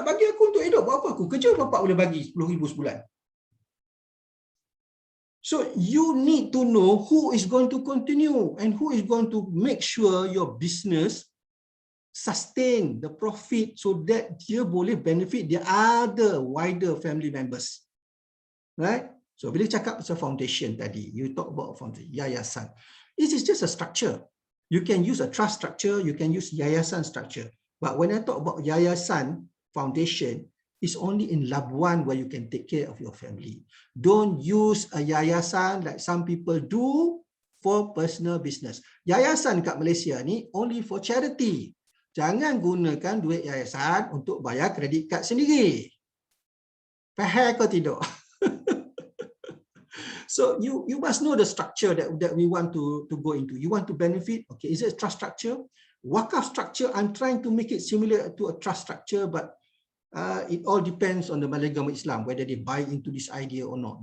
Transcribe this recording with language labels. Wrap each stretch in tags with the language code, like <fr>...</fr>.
<ms>Nak bagi aku untuk hidup. Buat apa aku kerja, bapa boleh bagi 10,000 sebulan.</ms> <en>So, you need to know who is going to continue and who is going to make sure your business sustain the profit so that</en> <ms>dia boleh</ms> <en>benefit the other wider family members. Right? So,</en> <ms>bila cakap pasal</ms> <en>foundation tadi, you talk about foundation, yayasan. This is just a structure. You can use a trust structure, you can use yayasan structure. But when I talk about yayasan foundation, it's only in Labuan where you can take care of your family. Don't use a yayasan like some people do for personal business.</en> <ms>Yayasan kat Malaysia ni</ms> <en>only for charity.</en> <ms>Jangan gunakan duit yayasan untuk bayar kredit kad sendiri. Faham ke tidak?</ms> <en>So you must know the structure that we want to go into. You want to benefit. Okay, is it a trust structure? Wakaf structure, I'm trying to make it similar to a trust structure, but it all depends on the Agama Islam, whether they buy into this idea or not.</en>